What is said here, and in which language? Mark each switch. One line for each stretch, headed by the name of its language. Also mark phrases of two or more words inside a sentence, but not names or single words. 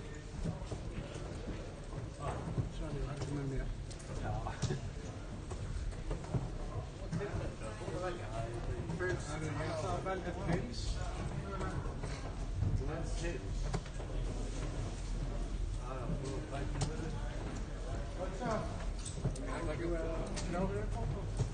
Icelandic: Svanni var ekki með mér. Það er að velja pils.
English: What's up? I'd like to know where it comes from.